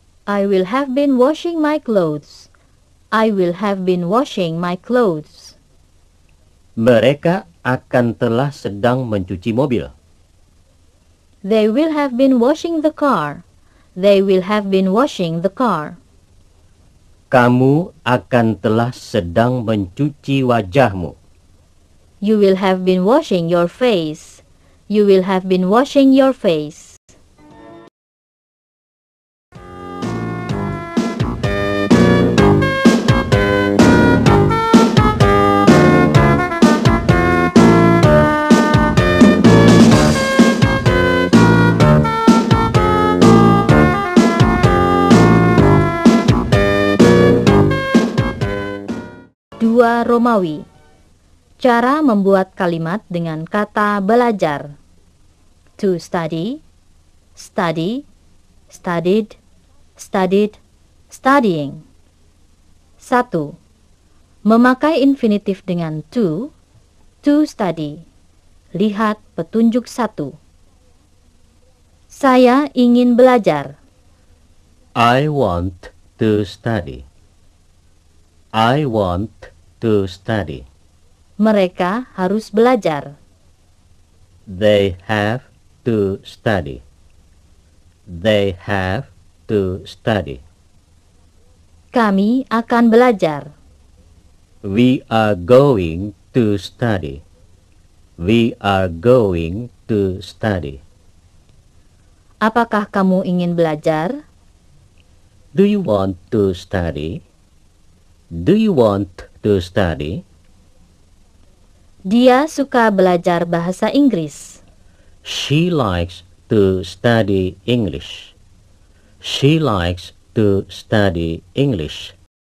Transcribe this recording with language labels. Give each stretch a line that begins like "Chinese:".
English: I will have been washing my clothes. I will have been washing my clothes.
Indonesian: Mereka akan telah sedang mencuci mobil.
English: They will have been washing the car. They will have been washing the car.
Indonesian: Kamu akan telah sedang mencuci wajahmu.
English: You will have been washing your face. You will have been washing your face.
Indonesian: Dua Romawi. Cara membuat kalimat dengan kata belajar.
English: To study, study, studied, studied, studying. 1.
Indonesian: Memakai infinitif dengan to study. Lihat petunjuk 1. Saya ingin belajar.
English: I want to study. I want to study.
Indonesian: Mereka harus belajar.
English: They have to study. They have to study.
Indonesian: Kami akan belajar.
English: We are going to study. We are going to study.
Indonesian: Apakah kamu ingin belajar?
English: Do you want to study? Do you want to study?
Indonesian: Dia suka belajar bahasa Inggris.
English: She likes to study English. She likes to study English.